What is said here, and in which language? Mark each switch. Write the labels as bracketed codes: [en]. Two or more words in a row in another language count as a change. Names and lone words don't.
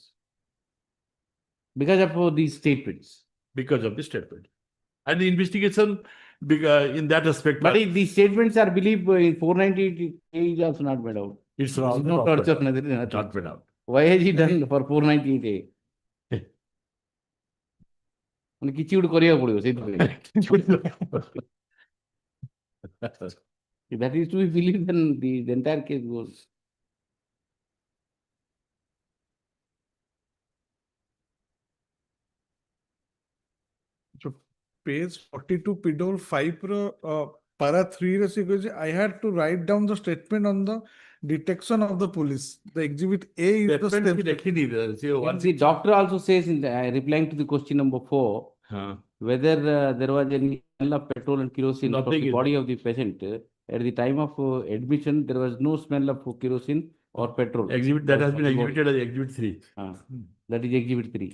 [en] Because of these statements. Because of the statement. And the investigation in that aspect. But if these statements are believed in 498A is also not made out. It's There not is no torture, nothing. not made out. Why has he done for 498A? [or] ମାନେ କିଛି ଗୋଟେ କରିବାକୁ ପଡିବ ସେଇଥିପାଇଁ. [en] If that is to be believed, then the entire case goes. So page 42 PW 5 para 3 [or] ରେ ସେ କହିଛି [en] I had to write down the statement on the detection of the police. The exhibit A is the Statement step. he [or] ଦେଖିନି, ସେ [en] And once the doctor also says in the, replying to the question number 4, whether there was any smell of petrol and kerosene from Nothing the is body of the patient. At the time of admission, there was no smell of kerosene or petrol. exhibit that has been From the body. exhibited as exhibit 3. That is exhibit 3.